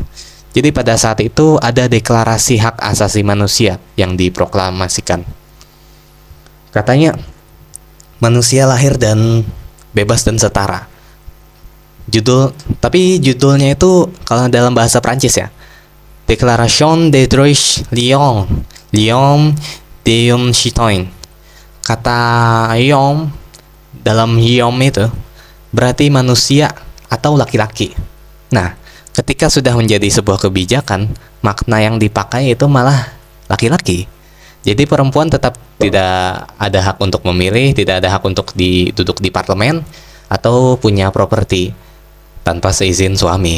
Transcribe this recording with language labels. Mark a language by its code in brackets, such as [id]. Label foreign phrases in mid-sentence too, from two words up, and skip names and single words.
[id] Jadi pada saat itu ada deklarasi hak asasi manusia yang diproklamasikan. Katanya, manusia lahir dan bebas dan setara. Tapi judulnya itu kalau dalam bahasa Prancis ya, [fr] Déclaration des droits L'homme de citoyen. [id] Kata Yom dalam Yom itu berarti manusia atau laki-laki. Nah, ketika sudah menjadi sebuah kebijakan, makna yang dipakai itu malah laki-laki. Jadi perempuan tetap tidak ada hak untuk memilih, tidak ada hak untuk duduk di parlemen atau punya properti tanpa seizin suami.